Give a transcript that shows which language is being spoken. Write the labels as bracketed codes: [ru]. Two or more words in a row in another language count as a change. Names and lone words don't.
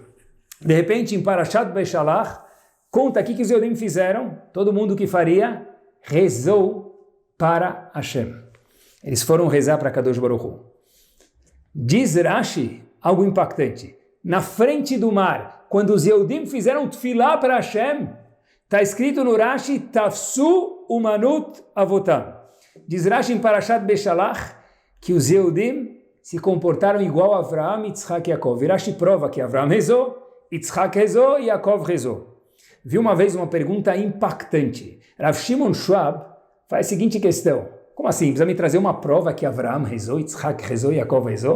[pt] De repente, em Parashat Beshalach, conta aqui que os Yehudim fizeram, todo mundo que faria, rezou para Hashem. Eles foram rezar para [he] קדוש ברוך הוא. [pt] Diz Rashi algo impactante. Na frente do mar, quando os Yehudim fizeram Tfilá para Hashem, está escrito no Rashi, [he] תפסו אומנות אבותם. [pt] Diz Rashi em Parashat Beshalach, que os Yehudim se comportaram igual a Avraham, Yitzhak e Yaakov. E Rashi prova que Avraham rezou, Yitzhak rezou e Yaakov rezou. Vi uma vez uma pergunta impactante. Rav Shimon Schwab faz a seguinte questão. Como assim? Precisa me trazer uma prova que Avraham rezou, Yitzhak rezou e Yaakov rezou?